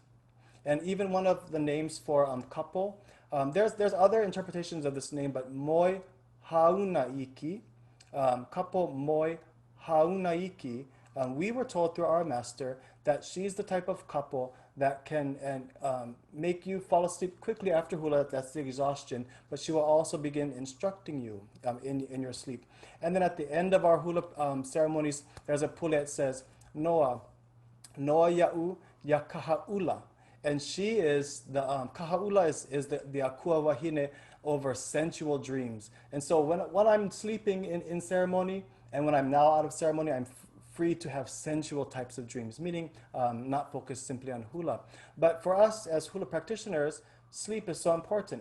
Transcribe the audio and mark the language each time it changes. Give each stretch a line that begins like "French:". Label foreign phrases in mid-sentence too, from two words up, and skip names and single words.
English: And even one of the names for couple, there's other interpretations of this name, but
Hawaiian: moi haunaiki,
English: couple
Hawaiian: moi haunaiki,
English: we were told through our master that she's the type of couple that can make you fall asleep quickly after hula. That's the exhaustion, but she will also begin instructing you in your sleep. And then at the end of our hula ceremonies, there's a pule that says,
Hawaiian: Noa ya'u ya kaʻaula.
English: And she is the kaʻaula is the
Hawaiian: akua wahine
English: over sensual dreams. And so when I'm sleeping in ceremony, and when I'm now out of ceremony, I'm free to have sensual types of dreams, meaning not focused simply on hula. But for us as hula practitioners, sleep is so important.